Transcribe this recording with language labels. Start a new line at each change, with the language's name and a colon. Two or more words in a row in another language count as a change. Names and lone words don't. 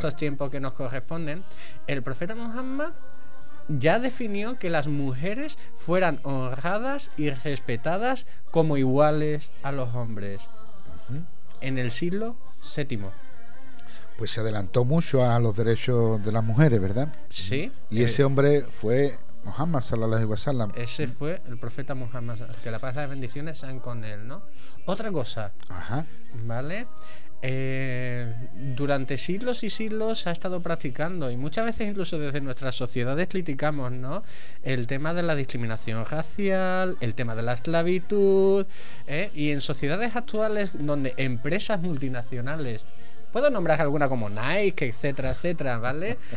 Spanish: estos tiempos que nos corresponden, el profeta Muhammad ya definió que las mujeres fueran honradas y respetadas como iguales a los hombres. En el siglo VII. Pues se adelantó mucho a los derechos de las mujeres, ¿verdad? Sí. Y ese hombre fue Muhammad
Arabic: صلى الله عليه وسلم.
Spanish: Ese fue el profeta Muhammad, que la paz y las bendiciones sean con él, ¿no? Otra cosa, Ajá. ¿vale? Durante siglos y siglos se ha estado practicando, y muchas veces incluso desde nuestras sociedades criticamos, ¿no? El tema de la discriminación racial, el tema de la esclavitud, y en sociedades actuales donde empresas multinacionales, puedo nombrar alguna como Nike, etcétera, etcétera, ¿vale?